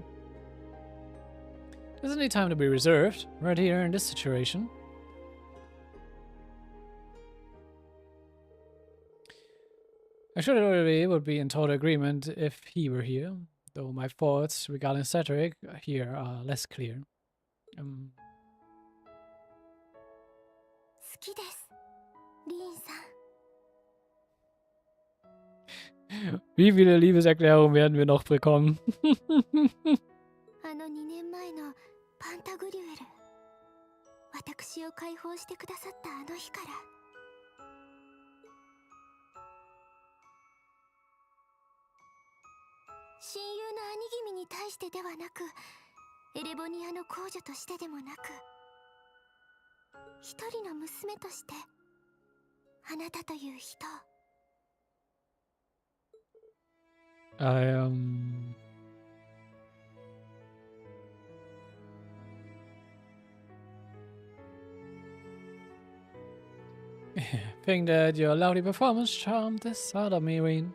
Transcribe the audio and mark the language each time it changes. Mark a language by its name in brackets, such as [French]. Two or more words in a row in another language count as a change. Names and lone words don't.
[English] There's any time to be reserved, right here in this situation. I'm sure that Olivier would be in total agreement if he were here, though my thoughts regarding Cedric here are less clear. [German] Wie viele Liebeserklärungen werden wir noch bekommen? [Japanese] 2 年前のパンタグリュエル、私を解放してくださったあの日から。親友の兄君に対してではなく、エレボニアの公女としてでもなく、一人の娘として、あなたという人を。 [English] I think that your lovely performance charmed this out of me, Rean.